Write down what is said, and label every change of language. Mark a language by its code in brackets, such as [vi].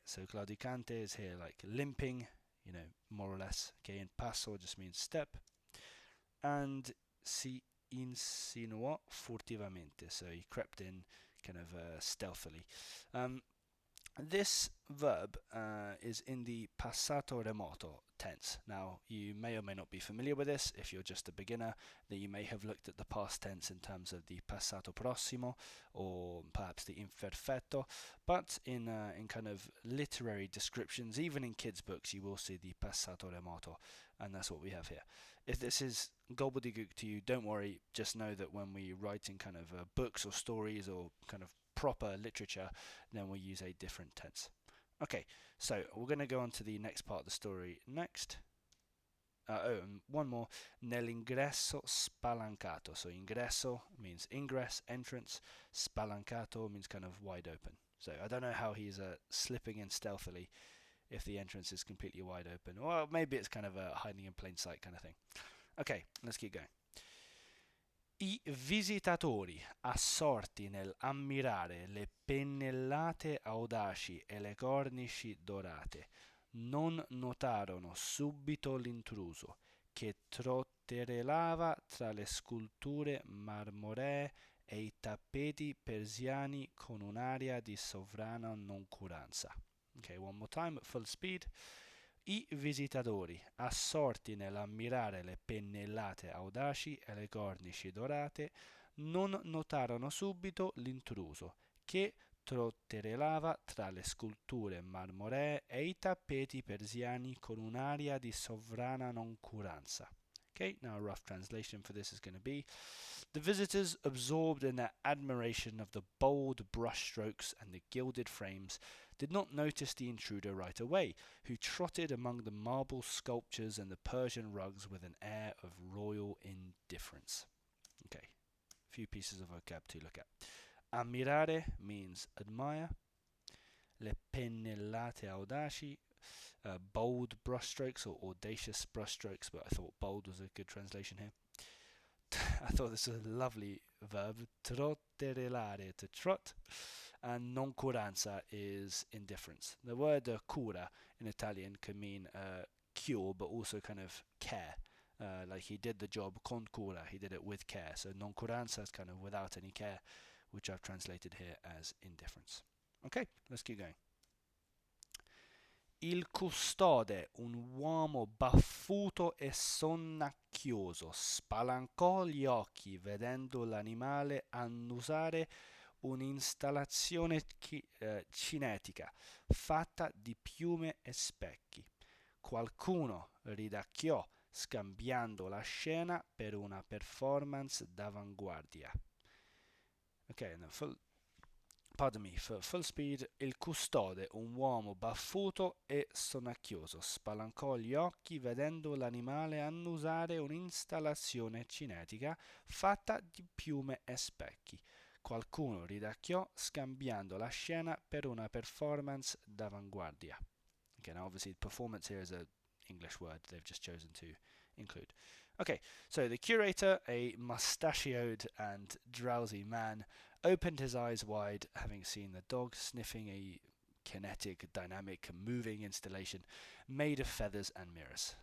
[en] So claudicante is here like limping, more or less. Okay, and passo just means step. [it] And si insinuò furtivamente. [en] So he crept in kind of stealthily. This verb is in the passato remoto tense. Now, you may or may not be familiar with this. If you're just a beginner, then you may have looked at the past tense in terms of the passato prossimo or perhaps the imperfetto. But in kind of literary descriptions, even in kids' books, you will see the passato remoto, and that's what we have here. If this is gobbledygook to you, don't worry. Just know that when we write in kind of books or stories or kind of proper literature, then we'll use a different tense. Okay, so we're going to go on to the next part of the story next. And one more. [it] Nell'ingresso spalancato. [en] So ingresso means ingress, entrance. Spalancato means kind of wide open. So I don't know how he's slipping in stealthily if the entrance is completely wide open. Or maybe it's kind of a hiding in plain sight kind of thing. Okay, let's keep going. [it] I visitatori, assorti nell'ammirare le pennellate audaci e le cornici dorate, non notarono subito l'intruso, che trotterellava tra le sculture marmoree e i tappeti persiani con un'aria di sovrana noncuranza. [en] Okay, one more time at full speed. [it] I visitatori, assorti nell'ammirare le pennellate audaci e le cornici dorate, non notarono subito l'intruso, che trotterellava tra le sculture marmoree e i tappeti persiani con un'aria di sovrana noncuranza. [en] Okay, now a rough translation for this is going to be: the visitors, absorbed in their admiration of the bold brushstrokes and the gilded frames, did not notice the intruder right away, who trotted among the marble sculptures and the Persian rugs with an air of royal indifference. Okay, a few pieces of vocab to look at. Ammirare means admire. Le pennellate audaci, bold brushstrokes or audacious brushstrokes, but I thought bold was a good translation here. I thought this was a lovely verb. Trotterellare, to trot, and noncuranza is indifference. The word cura in Italian can mean cure, but also kind of care. like he did the job [it] con cura, [en] he did it with care. So noncuranza is kind of without any care, which I've translated here as indifference. Okay, let's keep going. [it] Il custode, un uomo baffuto e sonnacchioso, spalancò gli occhi vedendo l'animale annusare un'installazione cinetica fatta di piume e specchi. Qualcuno ridacchiò scambiando la scena per una performance d'avanguardia. [en] Ok, no, pardon me, for full speed, [it] il custode, un uomo baffuto e sonnacchioso, spalancò gli occhi vedendo l'animale annusare un'installazione cinetica fatta di piume e specchi. Qualcuno ridacchiò scambiando la scena per una performance d'avanguardia. [en] Again, obviously, performance here is an English word they've just chosen to include. Okay, so the curator, a mustachioed and drowsy man, opened his eyes wide, having seen the dog sniffing a kinetic, dynamic, moving installation made of feathers and mirrors.